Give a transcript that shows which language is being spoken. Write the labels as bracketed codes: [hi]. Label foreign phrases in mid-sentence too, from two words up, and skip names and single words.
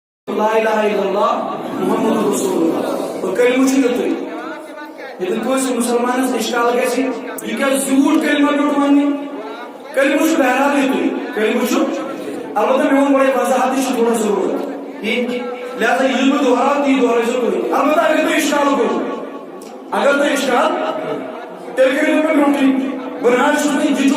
[ar] لا الہ الا اللہ محمد رسول اللہ [ks] اور کلمہ چھُ یُتُے ییٚتٮ۪ن کٲنٛسہِ مُسلمانس اِشکال گژھِ یہِ کیٛاہ زیوٗٹھ کلمہ پیوٚٹ وننہِ کلمہ چھُ بہرحال یُتُے کلمہ چھُ البتہ مےٚ ووٚن گۄڈے وضاحتٕچ چھِ تھوڑا ضروٗرت ٹھیٖک لہذا ییٚلہِ بہٕ دۄہراو تی دۄہرٲیزیو تُہۍ البتہ اگر تۄہہِ اِشکال گوٚو اگر تۄہہِ اِشکال تیٚلہِ کٔرِو مےٚ برونٛٹھٕے بہٕ نہ حظ چھُس نہٕ یہِ